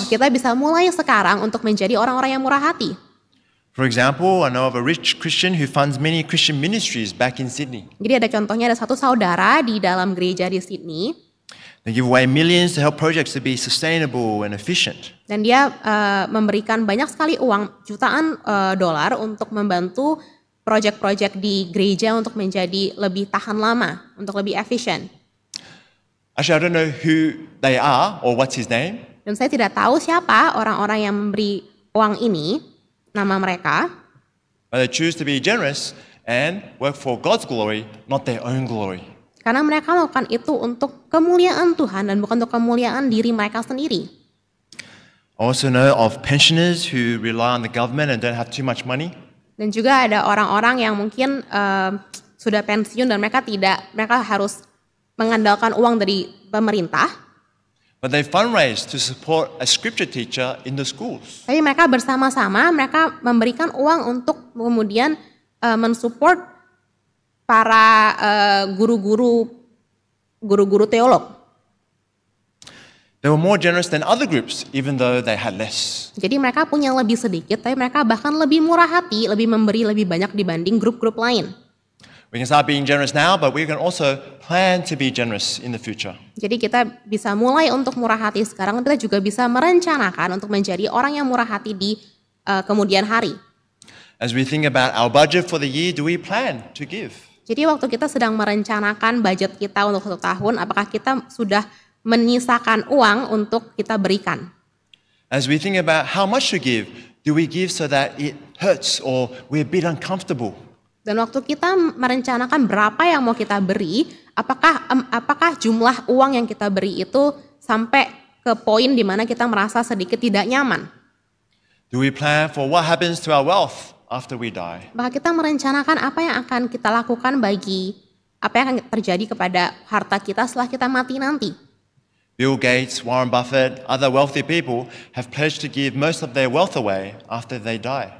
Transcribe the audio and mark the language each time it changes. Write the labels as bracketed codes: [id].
[id] Kita bisa mulai sekarang untuk menjadi orang-orang yang murah hati. [en] For example, I know of a rich Christian who funds many Christian ministries back in Sydney. [id] Jadi ada contohnya, ada satu saudara di dalam gereja di Sydney. [en] They give away millions to help projects to be sustainable and efficient. [id] Dan dia memberikan banyak sekali uang, jutaan dolar untuk membantu proyek-proyek di gereja untuk menjadi lebih tahan lama, untuk lebih efisien. [en] Actually, I don't know who they are or what's his name. [id] Dan saya tidak tahu siapa orang-orang yang memberi uang ini, nama mereka. [en] But they choose to be generous and work for God's glory, not their own glory. [id] Karena mereka melakukan itu untuk kemuliaan Tuhan dan bukan untuk kemuliaan diri mereka sendiri. [en] I also know of pensioners who rely on the government and don't have too much money. [id] Dan juga ada orang-orang yang mungkin sudah pensiun dan mereka harus mengandalkan uang dari pemerintah. [en] But they fundraise to support a scripture teacher in the schools. [id] Tapi mereka bersama-sama mereka memberikan uang untuk kemudian mensupport para guru-guru teolog. [en] They were more generous than other groups, even though they had less. [id] Jadi mereka punya lebih sedikit, tapi mereka bahkan lebih murah hati, lebih memberi lebih banyak dibanding grup-grup lain. [en] We can start being generous now, but we can also plan to be generous in the future. [id] Jadi kita bisa mulai untuk murah hati sekarang, kita juga bisa merencanakan untuk menjadi orang yang murah hati di kemudian hari. [en] As we think about our budget for the year, do we plan to give? [id] Jadi waktu kita sedang merencanakan budget kita untuk 1 tahun, apakah kita sudah menyisakan uang untuk kita berikan? [en] As we think about how much to give, do we give so that it hurts or we're a bit uncomfortable? [id] Dan waktu kita merencanakan berapa yang mau kita beri, apakah jumlah uang yang kita beri itu sampai ke poin di mana kita merasa sedikit tidak nyaman? [en] Do we plan for what happens to our wealth after we die? [id] Maka kita merencanakan apa yang akan kita lakukan bagi apa yang akan terjadi kepada harta kita setelah kita mati nanti. [en] Bill Gates, Warren Buffett, other wealthy people have pledged to give most of their wealth away after they die.